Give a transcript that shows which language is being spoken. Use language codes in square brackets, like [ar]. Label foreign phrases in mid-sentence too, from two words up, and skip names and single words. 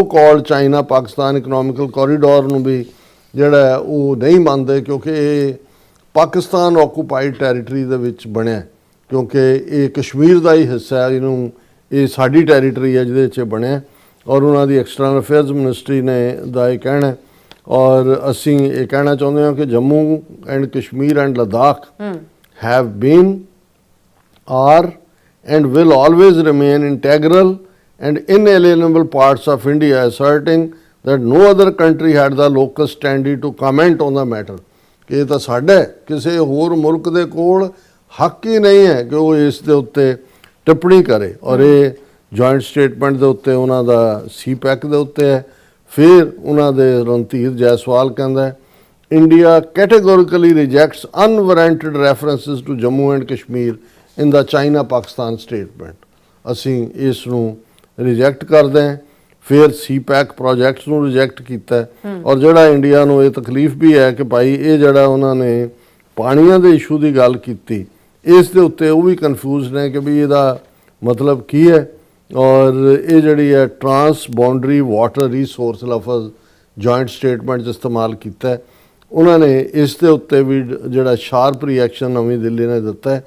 [pa] ਕਾਲਡ ਚਾਈਨਾ ਪਾਕਿਸਤਾਨ ਇਕਨੋਮਿਕਲ ਕੋਰੀਡੋਰ ਨੂੰ ਵੀ ਜਿਹੜਾ ਉਹ ਨਹੀਂ ਮੰਨਦੇ ਕਿਉਂਕਿ ਇਹ [en] Pakistan occupied territory [pa] ਦੇ ਵਿੱਚ ਬਣਿਆ ਕਿਉਂਕਿ ਇਹ ਕਸ਼ਮੀਰ ਦਾ ਹੀ ਹਿੱਸਾ ਹੈ, ਇਹਨੂੰ ਇਹ ਸਾਡੀ ਟੈਰੀਟਰੀ ਹੈ ਜਿਹਦੇ 'ਚ ਬਣਿਆ ਔਰ ਉਹਨਾਂ ਦੀ [en] external affairs ministry [pa] ਨੇ ਦਾ ਇਹ ਕਹਿਣਾ ਔਰ ਅਸੀਂ ਇਹ ਕਹਿਣਾ ਚਾਹੁੰਦੇ ਹਾਂ ਕਿ ਜੰਮੂ ਐਂਡ ਕਸ਼ਮੀਰ ਐਂਡ ਲੱਦਾਖ [en] have been, are and will always remain integral and inalienable parts of India, asserting that no other country had the locus standi to comment on the matter. [pa] ਕਿ ਇਹ ਤਾਂ ਸਾਡਾ ਕਿਸੇ ਹੋਰ ਮੁਲਕ ਦੇ ਕੋਲ ਹੱਕ ਹੀ ਨਹੀਂ ਹੈ ਕਿ ਉਹ ਇਸ ਦੇ ਉੱਤੇ ਟਿੱਪਣੀ ਕਰੇ ਔਰ ਇਹ [en] joint statement [pa] ਦੇ ਉੱਤੇ ਉਹਨਾਂ ਦਾ CPEC ਦੇ ਉੱਤੇ ਹੈ। ਫਿਰ ਉਹਨਾਂ ਦੇ ਰਣਧੀਰ ਜੈਸਵਾਲ ਕਹਿੰਦਾ [en] India categorically rejects unwarranted references to Jammu and Kashmir in the China-Pakistan statement. [pa] ਅਸੀਂ ਇਸ ਨੂੰ ਰਿਜੈਕਟ ਕਰਦੇ ਹਾਂ। ਫਿਰ CPEC ਪ੍ਰੋਜੈਕਟਸ ਨੂੰ ਰਿਜੈਕਟ ਕੀਤਾ ਔਰ ਜਿਹੜਾ ਇੰਡੀਆ ਨੂੰ ਇਹ ਤਕਲੀਫ ਵੀ ਹੈ ਕਿ ਭਾਈ ਇਹ ਜਿਹੜਾ ਉਹਨਾਂ ਨੇ ਪਾਣੀਆਂ ਦੇ ਇਸ਼ੂ ਦੀ ਗੱਲ ਕੀਤੀ ਇਸ ਦੇ ਉੱਤੇ ਉਹ ਵੀ ਕਨਫਿਊਜ਼ ਨੇ ਕਿ ਵੀ ਇਹਦਾ ਮਤਲਬ ਕੀ ਹੈ ਔਰ ਇਹ ਜਿਹੜੀ ਹੈ [en] trans boundary water resource [pa] ਲਫ਼ਜ਼ [en] joint statement [pa] 'ਚ ਇਸਤੇਮਾਲ ਕੀਤਾ ਉਹਨਾਂ ਨੇ ਇਸ ਦੇ ਉੱਤੇ ਵੀ ਜਿਹੜਾ [en] sharp reaction [pa] ਨਵੀਂ ਦਿੱਲੀ ਨੇ ਦਿੱਤਾ ਹੈ।